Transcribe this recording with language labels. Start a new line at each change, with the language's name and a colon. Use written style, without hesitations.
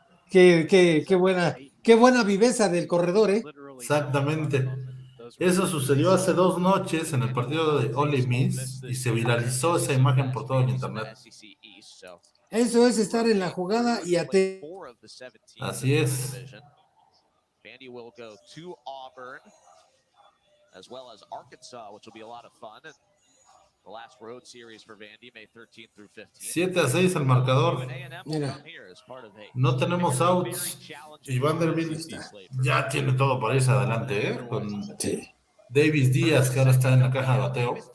Spanish: Qué buena viveza del corredor, ¿eh? Exactamente. Eso sucedió hace 2 noches en el partido de Ole Miss y se viralizó esa imagen por todo el internet. Eso es estar en la jugada y atento. Así es.
English: Vandy will go to Auburn, as well as Arkansas, which will be a lot of fun. And the last road series for Vandy, May 13th through 15th.
Spanish: 7-6 el marcador. Mira, no tenemos outs y Vanderbilt ya tiene todo para irse adelante, ¿eh? Con Davis Díaz, que ahora está en la caja de bateo.